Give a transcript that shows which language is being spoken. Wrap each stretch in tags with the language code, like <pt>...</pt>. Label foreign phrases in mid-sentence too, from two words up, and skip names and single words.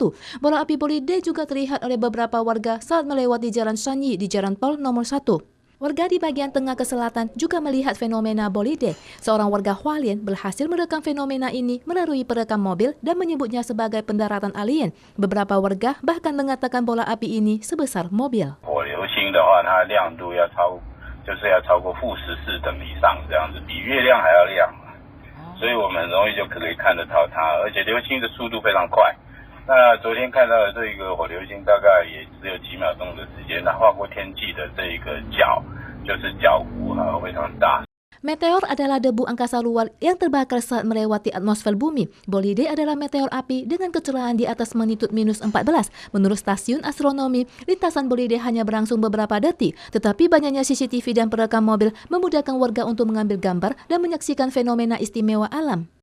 <id>Bola api bolide juga terlihat oleh beberapa warga saat melewati Jalan Shanyi di Jalan Tol nomor 1. Warga di bagian tengah ke selatan juga melihat fenomena bolide. Seorang warga Hualien berhasil merekam fenomena ini melalui perekam mobil dan menyebutnya sebagai pendaratan alien. Beberapa warga bahkan mengatakan bola api ini sebesar mobil.</id> <zh>的话，它的亮度要超过-14等以上，这样子比月亮还要亮，所以我们很容易就可以看得到它，而且流星的速度非常快。那昨天看到的这个火流星，大概也只有几秒钟的时间，它划过天际的这一个角，就是角弧非常大。</zh> <id>Meteor adalah debu angkasa luar yang terbakar saat melewati atmosfer bumi. Bolide adalah meteor api dengan kecerahan di atas magnitudo -14. Menurut stasiun astronomi, lintasan bolide hanya berlangsung beberapa detik, tetapi banyaknya CCTV dan perekam mobil memudahkan warga untuk mengambil gambar dan menyaksikan fenomena istimewa alam.</id>